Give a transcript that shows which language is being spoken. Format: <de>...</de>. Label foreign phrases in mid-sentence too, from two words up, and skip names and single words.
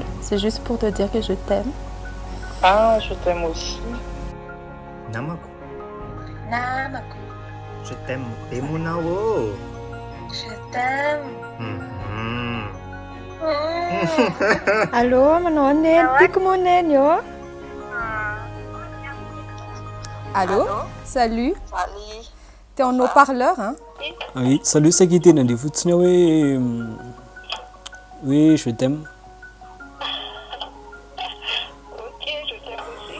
<fr>C'est juste pour te dire que je t'aime. Ah, je t'aime aussi.</fr> <mg>Namako. Namako.</mg> <fr>Je t'aime. Bemunao. Je t'aime. Allô,</fr> <mg>manao neny. Tiako moa neny io.</mg> <fr>Allô? Salut. Salut. T'es en haut-parleur, hein? Oui, salut, c'est qui t'es dans les foutins, oui. Oui, je t'aime. Ok, je t'aime aussi.</fr>